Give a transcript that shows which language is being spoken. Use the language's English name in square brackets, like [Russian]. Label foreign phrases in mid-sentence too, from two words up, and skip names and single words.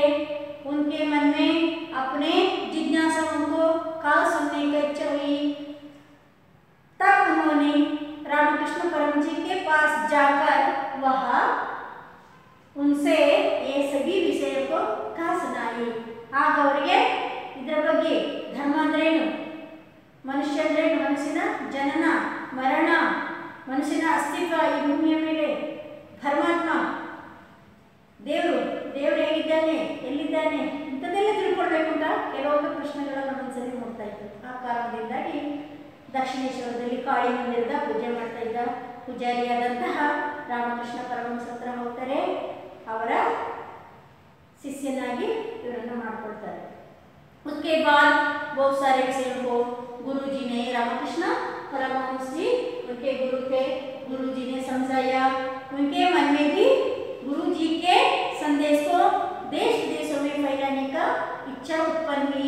[Hindi] उनके मन में अपने जिज्ञासाओं को कहा सुनने की इच्छा हुई। तब उन्होंने रामकृष्ण परमहंस जी के पास जाकर वहाँ उनसे ये सभी विषयों को कहा सुनाई। [Kannada] ಅವರಿಗೆ ಇದರ ಬಗ್ಗೆ ಧರ್ಮ ಅಂದ್ರೇನು, ಮನುಷ್ಯ ಅಂದ್ರೇನು, ಮನುಷ್ಯನ ಜನನ ಮರಣ, ಮನುಷ್ಯನ ಅಸ್ತಿತ್ವ ಈ ಭೂಮಿಯ ಮೇಲೆ, ಪರಮಾತ್ಮ ದೇವರು ಹೇಗಿದ್ದಾನೆ, ಎಲ್ಲಿದ್ದಾನೆ, ಇಂಥದ್ದೆಲ್ಲ ತಿಳ್ಕೊಳ್ಬೇಕು ಅಂತ ಕೆಲವೊಂದು ಪ್ರಶ್ನೆಗಳನ್ನು ಮನಸ್ಸಲ್ಲಿ ಮೂಡ್ತಾ ಇತ್ತು. ಆ ಕಾರಣದಿಂದಾಗಿ ದಕ್ಷಿಣೇಶ್ವರದಲ್ಲಿ ಕಾಳಿ ಮಂದಿರದ ಪೂಜೆ ಮಾಡ್ತಾ ಇದ್ದ ಪೂಜಾರಿಯಾದಂತಹ ರಾಮಕೃಷ್ಣ ಪರಮಹಂಸ ಹತ್ರ ಹೋಗ್ತಾರೆ. ಅವರ शिष्यनागी ಇವರನ್ನು ಮಾಡ್ಕೊಳ್ತಾರೆ. [Hindi] उसके बाद बहुत सारे विषयों को गुरुजी ने, रामकृष्ण परमहंस जी उनके गुरु थे, गुरुजी ने समझाया। उनके मन में भी गुरुजी के संदेश को देश विदेशों में फैलाने का इच्छा उत्पन्न हुई।